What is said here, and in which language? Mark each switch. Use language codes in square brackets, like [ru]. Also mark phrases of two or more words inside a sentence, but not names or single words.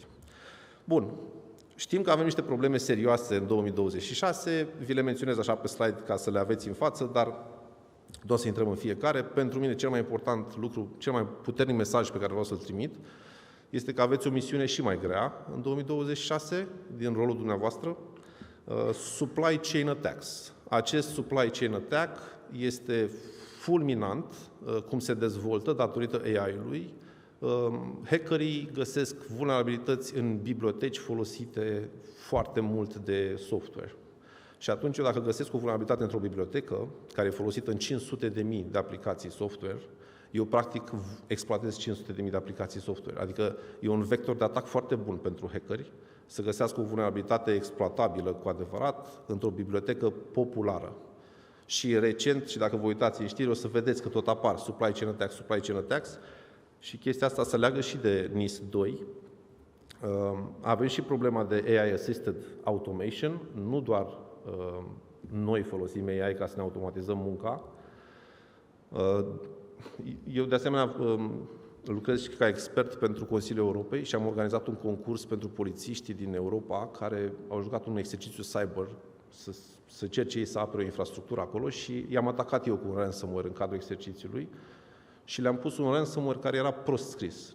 [ro] Bun, știm că avem niște probleme serioase în 2026, vi le menționez așa pe slide ca să le aveți în față, dar nu o să intrăm în fiecare. Pentru mine cel mai important lucru, cel mai puternic mesaj pe care vreau să-l trimit este că aveți o misiune și mai grea în 2026 din rolul dumneavoastră. [en] Supply chain attacks. [ro] Acest [en] supply chain attack [ro] este fulminant cum se dezvoltă datorită AI-ului. Hackerii găsesc vulnerabilități în biblioteci folosite foarte mult de software. Și atunci, dacă găsesc o vulnerabilitate într-o bibliotecă, care e folosită în 500.000 de aplicații software, eu practic exploatez 500.000 de aplicații software. Adică e un vector de atac foarte bun pentru hackeri să găsească o vulnerabilitate exploatabilă cu adevărat într-o bibliotecă populară. Și recent, și dacă vă uitați în știri, o să vedeți că tot apar [en] supply chain attacks, [ro] și chestia asta se leagă și de NIS 2. Avem și problema de [en] AI Assisted Automation, [ro] nu doar noi folosim AI ca să ne automatizăm munca. Eu, de asemenea, lucrez și ca expert pentru Consiliul Europei și am organizat un concurs pentru polițiștii din Europa care au jucat un exercițiu cyber să cerce ei să apere o infrastructură acolo și i-am atacat eu cu un ransomware în cadrul exercițiului și le-am pus un ransomware care era prost scris.